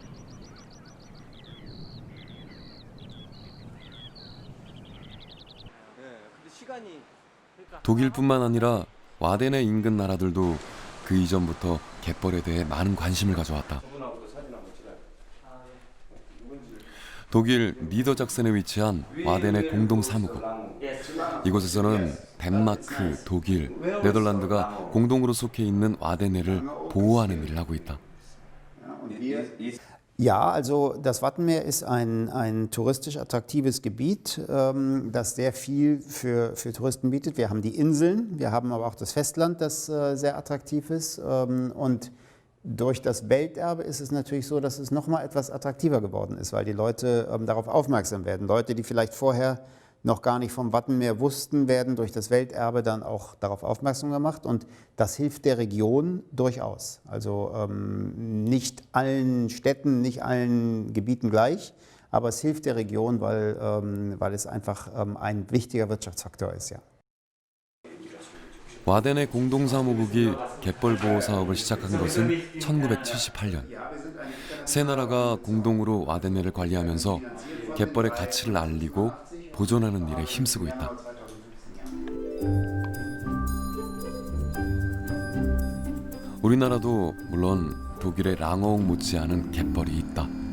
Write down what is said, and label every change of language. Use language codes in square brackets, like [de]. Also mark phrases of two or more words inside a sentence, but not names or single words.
[ko] 독일뿐만 아니라 와덴의 인근 나라들도 그 이전부터 갯벌에 대해 많은 관심을 가져왔다. 독일 니더작센에 위치한 와덴의 공동 사무국. 이곳에서는 덴마크, 독일, 네덜란드가 공동으로 속해 있는 와덴해를 보호하는 일을 하고 있다. [de] Ja, also das Wattenmeer ist ein touristisch attraktives Gebiet, das sehr viel für Touristen bietet. Wir haben die Inseln, wir haben aber auch das Festland, das sehr attraktiv ist. Und durch das Welterbe ist es natürlich so, dass es noch mal etwas attraktiver geworden ist, weil die Leute darauf aufmerksam werden. Leute, die vielleicht vorher noch gar nicht vom Wattenmeer wussten, werden durch das Welterbe dann auch darauf aufmerksam gemacht. Und das hilft der Region durchaus. Also nicht allen Städten, nicht allen Gebieten gleich, aber es hilft der Region, weil es einfach ein wichtiger Wirtschaftsfaktor ist. Ja. [ko] 와덴의 공동사무국이 갯벌 보호 사업을 시작한 것은 1978년. 세 나라가 공동으로 와덴해를 관리하면서 갯벌의 가치를 알리고 보존하는 일에 힘쓰고 있다. 우리나라도 물론 독일의 랑어옥 못지않은 갯벌이 있다.